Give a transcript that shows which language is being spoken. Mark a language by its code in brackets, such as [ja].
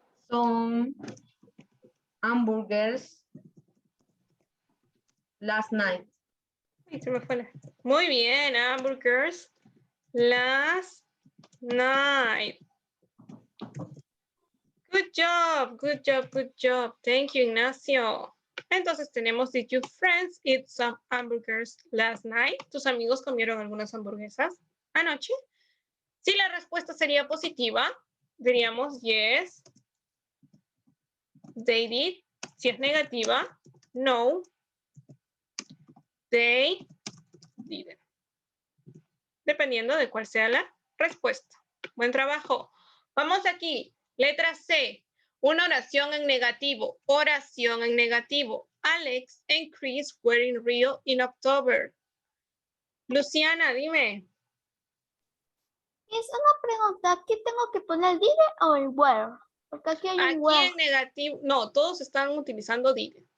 [en] Some hamburgers last night. [es] ay, se me fue la- Muy bien, [en] hamburgers last night. Good job, good job, good job. Thank you, Ignacio. [es] Entonces tenemos, [en] did your friends eat some hamburgers last night? [es] ¿Tus amigos comieron algunas hamburguesas anoche? Si la respuesta sería positiva, diríamos [en] yes, they did. [es] Si es negativa, no, [en] they didn't. [es] Dependiendo de cuál sea la respuesta. Buen trabajo. Vamos aquí. Letra C. Una oración en negativo. Oración en negativo. [en] Alex and Chris were in Rio in October. [es] Luciana, dime. Es una pregunta, ¿aquí tengo que poner did o el where? Porque aquí hay Aquí un where. en negativo. No, todos están utilizando did.